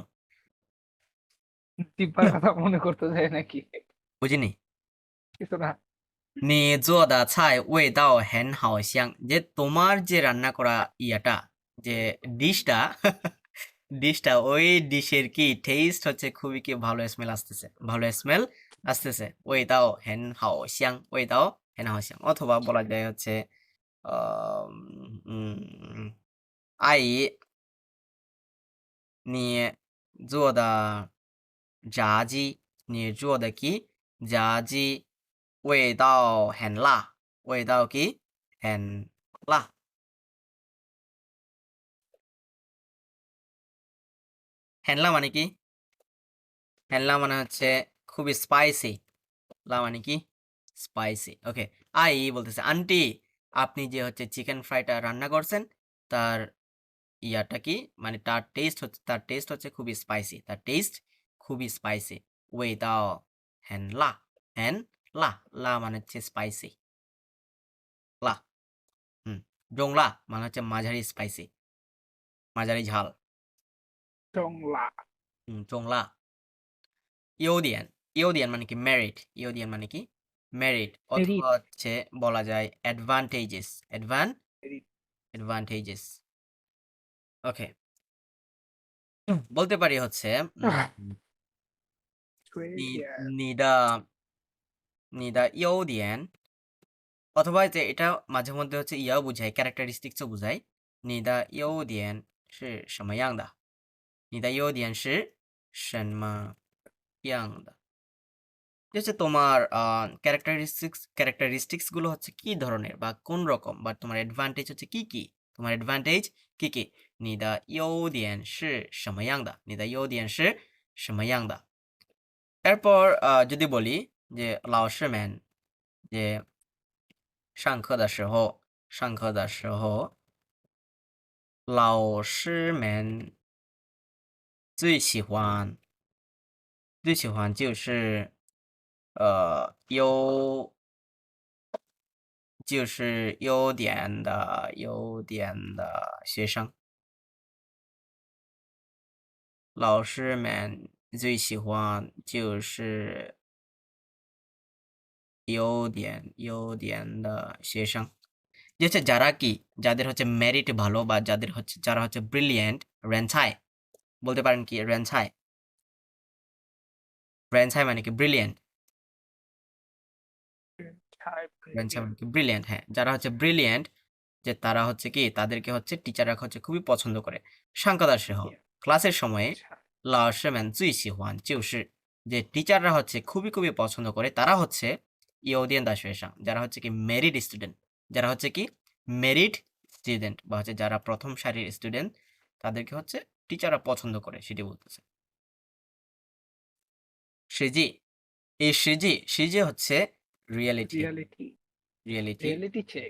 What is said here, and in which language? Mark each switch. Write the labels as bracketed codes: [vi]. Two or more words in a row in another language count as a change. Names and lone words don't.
[bn] জিব্বার কথা মনে করতে যায় নাকি বুঝিনি কিছু না [zh] 你做的菜味道很好香 [bn] যে তোমার যে রান্না করা ইয়াটা যে ডিশটা ওই ডিশের কি টেস্ট হচ্ছে খুবই কি ভালো স্মেল আসতেছে [zh] 味道很好香味道很好香 [bn] অথবা বলা যায় হচ্ছে [zh] 阿姨你做的炸鸡，你做的鸡，炸鸡味道很辣，味道কি很辣。 [bn] হ্যানলা মানে কি? হ্যানলা মানে হচ্ছে খুবই স্পাইসি। লা মানে কি? স্পাইসি। ওকে। আই বলতেছে, আন্টি আপনি যে হচ্ছে চিকেন ফ্রাইটা রান্না করছেন তার ইয়াটা কি? মানে তার টেস্ট হচ্ছে খুবই স্পাইসি। তার টেস্ট খুবই স্পাইসি। [zh] 味道很辣，很辣，辣 [bn] মানে হচ্ছে স্পাইসি। লা। হুম। 中辣 মানে হচ্ছে মাঝারি স্পাইসি, মাঝারি ঝাল। [zh] 中辣 [bn] 中辣। 优点 মানে কি? মেরিট। 优点 মানে কি? মেরিট অথবা মেরিট হচ্ছে বলা যায় অ্যাডভান্টেজেস। অ্যাডভান্টেজেস। ওকে। বলতে পারি হচ্ছে উম, [zh] 缺你点你的你的优点 [bn] অথবা যে এটা মাঝে মধ্যে হচ্ছে ইয়াও বোঝায়, ক্যারেক্টারিস্টিক্সও বোঝায়। [zh] 你的优点是什么样的？ [bn] 你的优点是什么样的？যে হচ্ছে তোমার ক্যারেক্টারিস্টিক্স গুলো হচ্ছে কি ধরনের বা কোন রকম, বা তোমার অ্যাডভান্টেজ হচ্ছে কি কি? তোমার অ্যাডভান্টেজ কি কি? [zh] 你的优点是什么样的？你的优点是什么样的？ [bn] এরপর যদি বলি যে [zh] 老师们 যে 上课的时候，老师们最喜欢就是就是优点的学生。老师们最喜欢就是优点的学生。 [bn] যে হচ্ছে যারা কি, যাদের হচ্ছে মেরিট ভালো বা যারা হচ্ছে ব্রিলিয়েন্ট, রেনছাই বলতে পারেন কি? রেনছাই মানে কি? ব্রিলিয়েন্ট। [zh] 太 [bn] রেনছাই [zh] 不 [bn] মানে কি? ব্রিলিয়েন্ট। হ্যাঁ, যারা হচ্ছে ব্রিলিয়েন্ট, যে তারা হচ্ছে কি, তাদেরকে হচ্ছে টিচাররা হচ্ছে খুবই পছন্দ করে। [zh] 上课的时候 [bn] ক্লাসের সময়ে [zh] 老师们最喜欢就是 [bn] যে টিচাররা হচ্ছে খুবই খুবই পছন্দ করে, তারা হচ্ছে [zh] 优点的学生, [bn] যারা হচ্ছে কি [en] merit student, [bn] যারা হচ্ছে কি [en] merit student [bn] বা হচ্ছে যারা প্রথম সারির স্টুডেন্ট, তাদেরকে হচ্ছে টিচাররা পছন্দ করে, সেটি বলতেছে। 实际 এই সিজি হচ্ছে রিয়েলিটি, [en] রিয়ালিটি রিয়ালিটি চেক